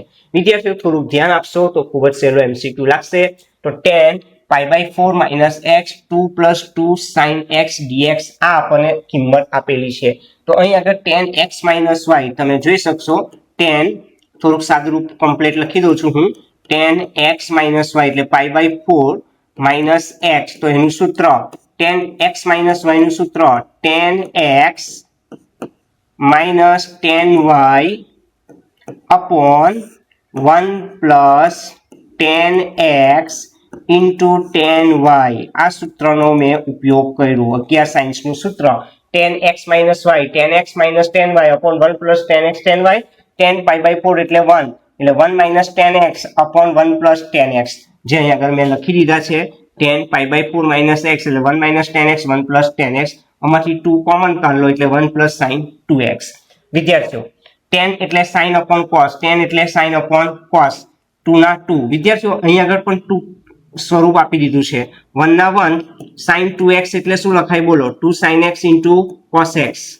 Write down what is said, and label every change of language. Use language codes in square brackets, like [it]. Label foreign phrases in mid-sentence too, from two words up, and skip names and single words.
[gu] વિદ્યાર્થીઓ થોડું ધ્યાન આપશો તો ખૂબ જ સહેલો એમસીક્યુ લાગશે તો [en] tan π/4 - x 2 + 2 sin x dx [gu] આ આપણને કિંમત આપેલી છે તો અહીં આગળ [en] tan x - y [gu] તમે જોઈ શકશો tan થોડુંક સાદું રૂપ કમ્પ્લીટ લખી દઉં છું હું [en] tan x - y [gu] એટલે [en] π/4 - x [gu] તો એનું સૂત્ર [en] tan x - y [gu] નું સૂત્ર [en] tan x - tan y upon 1 + tan x into tan y [gu] આ સૂત્રનો મેં ઉપયોગ કર્યો 11 સાઇન્સ નું સૂત્ર [en] tan x - y tan x - tan y upon 1 + tan x tan y tan π/4 [gu] એટલે 1 એટલે [en] 1 - tan x upon 1 + tan x [gu] જે અહીં આગળ મેં લખી દીધા છે [en] tan π/4 - x [gu] એટલે 1 - [en] tan x 1 + tan x [gu] આમાંથી 2 કોમન કાઢ લો એટલે [en] 1 + sin 2x [gu] વિદ્યાર્થીઓ tan એટલે [en] sin upon cos [gu] tan એટલે [en] sin upon cos [gu] 2 ના 2 વિદ્યાર્થીઓ અહીં આગળ પણ 2 સ્વરૂપ આપી દીધું છે 1 ના 1 sin 2x એટલે શું લખાય બોલો [en] 2 sin x into cos x